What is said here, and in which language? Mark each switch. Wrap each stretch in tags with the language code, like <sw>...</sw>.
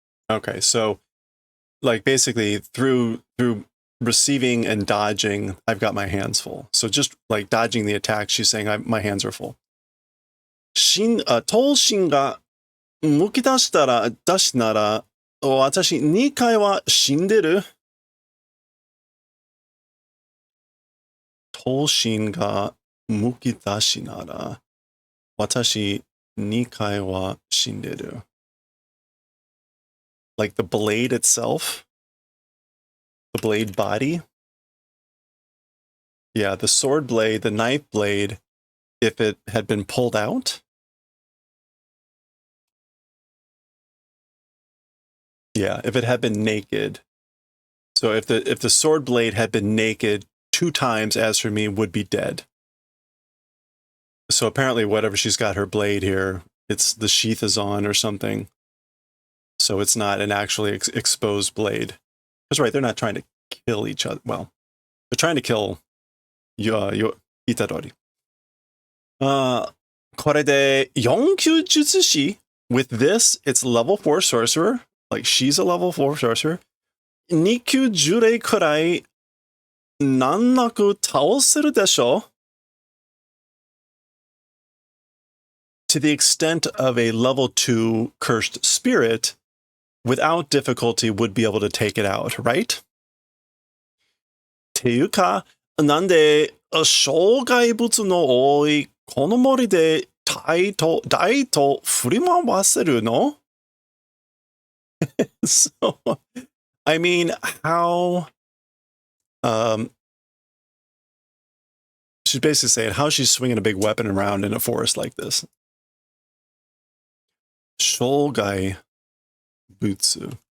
<en>Okay, so like basically through receiving and dodging, I've got my hands full. So just like dodging the attack, she's saying my hands are full.</en> <ja>Toushin ga mukidashitara dashi nara watashi 2 回は死んでる? 頭身がむき出しなら、私2回は死んでる.</ja> <en>Like the blade itself, the blade body. Yeah, the sword blade, the knife blade, if it had been pulled out. Yeah, if it had been naked. So if the sword blade had been naked 2 times, as for me, would be dead. So apparently whatever she's got her blade here, it's the sheath is on or something. So it's not an actually exposed blade. That's right, they're not trying to kill each other. Well, they're trying to kill Itadori.</en> <ja>これで4級術師</ja> <en>with this, it's level 4 sorcerer. Like, she's a level 4 sorcerer.</en> <ja>2級呪霊くらい難なく倒せるでしょ?</ja> <en>To the extent of a level 2 cursed spirit, without difficulty would be able to take it out, right?</en> <ja>ていうか、なんで障害物の多いこの森で大と振り回せるの?</ja> <en>So, I mean, how, she's basically saying how she's swinging a big weapon around in a forest like this.</en> <ja>障害物.</ja>